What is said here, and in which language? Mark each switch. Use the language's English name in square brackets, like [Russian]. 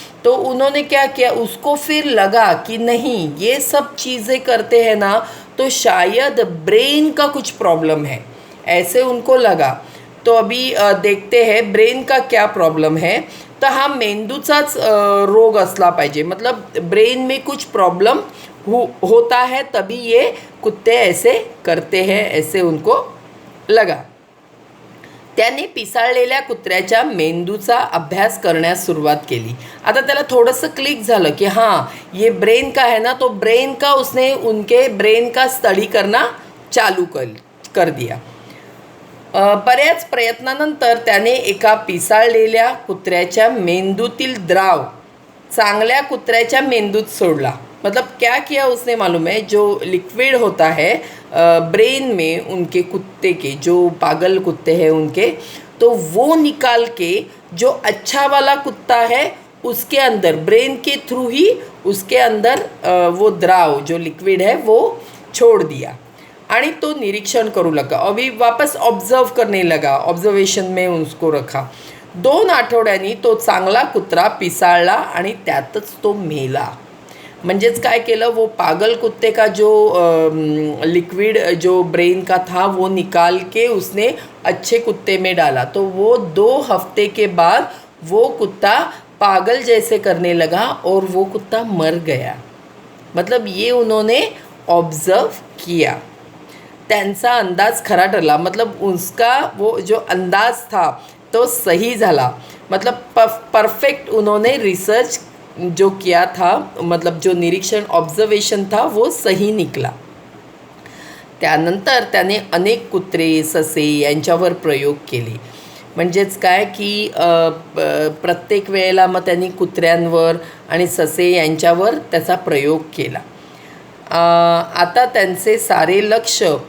[Hindi] तो उन्होंने क्या किया, उसको फिर लगा कि नहीं ये सब चीज़ें करते हैं ना तो शायद ब्रेन का कुछ प्रॉब्लम है, ऐसे उनको लगा. तो अभी देखते हैं ब्रेन का क्या प्रॉब्लम है. [Marathi] तर हा मेंदूचाच रोग असला पाहिजे, [Hindi] मतलब ब्रेन में कुछ प्रॉब्लम होता है तभी ये कुत्ते ऐसे करते हैं, ऐसे उनको लगा. [Marathi] त्याने पिसाळलेल्या कुत्र्याच्या मेंदूचा अभ्यास करण्यास सुरुवात केली. आता त्याला थोडंसं क्लिक झालं की [Hindi] हाँ ये ब्रेन का है ना, तो ब्रेन का उसने उनके ब्रेन का स्टडी करना चालू कर दिया. [Marathi] बऱ्याच प्रयत्नानंतर त्याने एका पिसाळलेल्या कुत्र्याच्या मेंदूतील द्राव चांगल्या कुत्र्याच्या मेंदूत सोडला. [Hindi] मतलब क्या किया उसने मालूम है, जो लिक्विड होता है ब्रेन में उनके कुत्ते के, जो पागल कुत्ते हैं उनके, तो वो निकाल के जो अच्छा वाला कुत्ता है उसके अंदर ब्रेन के थ्रू ही उसके अंदर वो द्राव जो लिक्विड है वो छोड़ दिया. [Marathi] आणि तो निरीक्षण करू लगा. [Hindi] अभी वापस ऑब्जर्व करने लगा, ऑब्जर्वेशन में उसको रखा. [Marathi] 2 आठवड्यांनी तो चांगला कुत्रा पिसाळला आणि त्यातच तो मेला. म्हणजेच काय केलं, [Hindi] वो पागल कुत्ते का जो लिक्विड जो ब्रेन का था वो निकाल के उसने अच्छे कुत्ते में डाला. तो वो 2 हफ्ते के बाद वो कुत्ता पागल जैसे करने लगा और वो कुत्ता मर गया. मतलब ये उन्होंने ऑब्ज़र्व किया. [Marathi] त्यांचा अंदाज खरा ठरला, [Hindi] मतलब उसका वो जो अंदाज था तो सही झाला. मतलब परफेक्ट उन्होंने रिसर्च जो किया था, मतलब जो निरीक्षण ऑब्जर्वेशन था वो सही निकला. [Marathi] त्यानंतर त्याने अनेक कुत्रे, ससे यांच्यावर प्रयोग केले. म्हणजेच काय की प्रत्येक वेळेला मग त्यांनी कुत्र्यांवर आणि ससे यांच्यावर त्याचा प्रयोग केला. आता त्यांचे सारे लक्ष